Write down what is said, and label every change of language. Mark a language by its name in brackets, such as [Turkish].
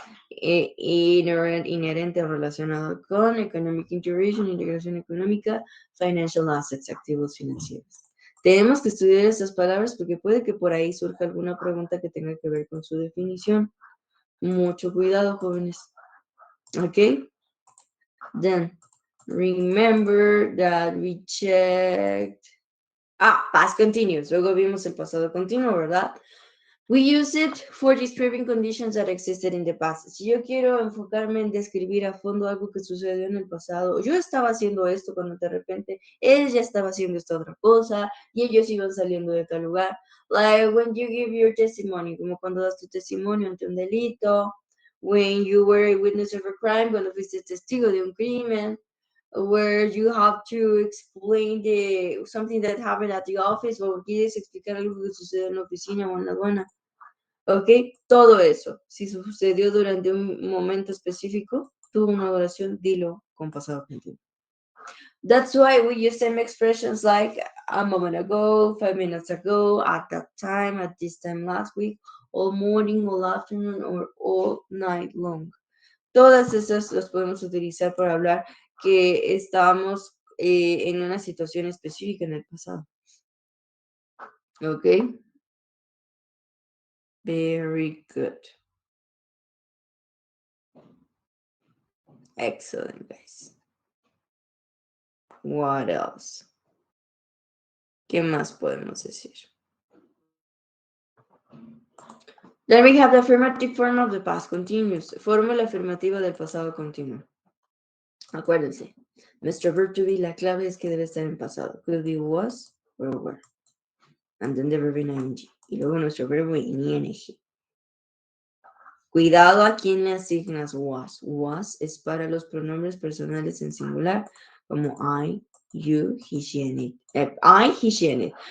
[Spanish] Inherente o relacionado con [English] economic integration, [Spanish] integración económica. [English] Financial assets, [Spanish] activos financieros. Tenemos que estudiar estas palabras porque puede que por ahí surja alguna pregunta que tenga que ver con su definición. Mucho cuidado, jóvenes. ¿Ok? [English] Then, remember that we checked. Past continuous. [Spanish] Luego vimos el pasado continuo, ¿verdad? [English] We use it for describing conditions that existed in the past. [Spanish] Si yo quiero enfocarme en describir a fondo algo que sucedió en el pasado, yo estaba haciendo esto cuando de repente él ya estaba haciendo esta otra cosa y ellos iban saliendo de tal lugar. [English] Like when you give your testimony, [Spanish] como cuando das tu testimonio ante un delito. [English] When you were a witness of a crime, [Spanish] cuando fuiste testigo de un crimen. [English] Where you have to explain something that happened at the office, [Spanish] o quieres explicar algo que sucedió en la oficina o en la aduana. ¿Ok? Todo eso. Si sucedió durante un momento específico, tuvo una oración, dilo con pasado continuo. [English] That's why we use same expressions like a moment ago, 5 minutes ago, at that time, at this time last week, all morning, all afternoon, or all night long. [Spanish] Todas esas las podemos utilizar para hablar que estábamos en una situación específica en el pasado. ¿Ok? [English] Very good. Excellent, guys. What else? [Spanish] ¿Qué más podemos decir? [English] Then we have the affirmative form of the past continuous. [Spanish] Fórmula afirmativa del pasado continuo. Acuérdense, nuestro verb to be, la clave es que debe estar en pasado. [English] Could be was or were. And then the verb in ing. [Spanish] Y luego nuestro verbo en ing. Cuidado a quién le asignas was. Was es para los pronombres personales en singular, como I, you, he, she, and it. I, he, she, and it.